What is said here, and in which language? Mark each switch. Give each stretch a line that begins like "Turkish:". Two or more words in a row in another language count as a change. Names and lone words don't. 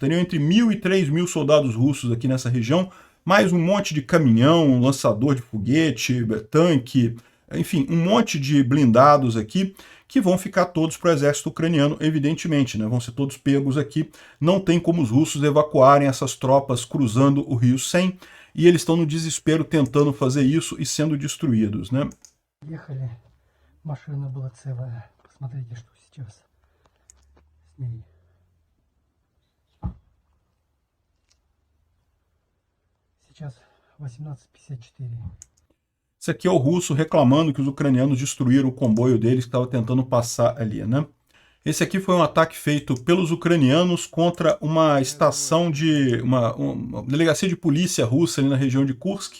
Portuguese: Teriam entre 1.000 e 3.000 soldados russos aqui nessa região, mais um monte de caminhão, lançador de foguete, tanque, enfim, um monte de blindados aqui, que vão ficar todos para o exército ucraniano, evidentemente, né? Vão ser todos pegos aqui. Não tem como os russos evacuarem essas tropas cruzando o rio Sen, e eles estão no desespero tentando fazer isso e sendo destruídos, né?
Russian: Машина была целая. Посмотрите, что сейчас с ней. Сейчас 18:54.
Portuguese: Esse aqui é o russo reclamando que os ucranianos destruíram o comboio deles que estava tentando passar ali, né? Esse aqui foi um ataque feito pelos ucranianos contra uma estação uma delegacia de polícia russa ali na região de Kursk.